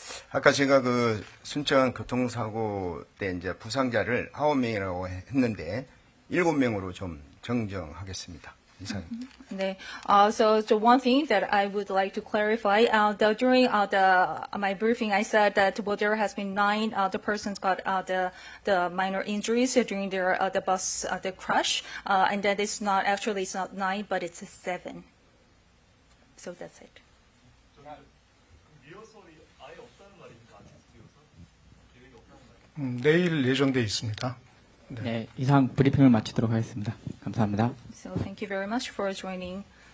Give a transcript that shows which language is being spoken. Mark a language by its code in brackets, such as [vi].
[ko] 아까 제가 그 순천 교통사고 때 이제 부상자를 9명이라고 했는데 7명으로 좀 정정하겠습니다. 이상입니다. [en] So the one thing that I would like to clarify, during my briefing, I said that there has been 9 the persons got the minor injuries during the bus the crash, and that it's not 9, but it's 7. So that's it. [ko] 내일 예정돼 있습니다. 네, 이상 브리핑을 마치도록 하겠습니다. 감사합니다. [en] So thank you very much for joining.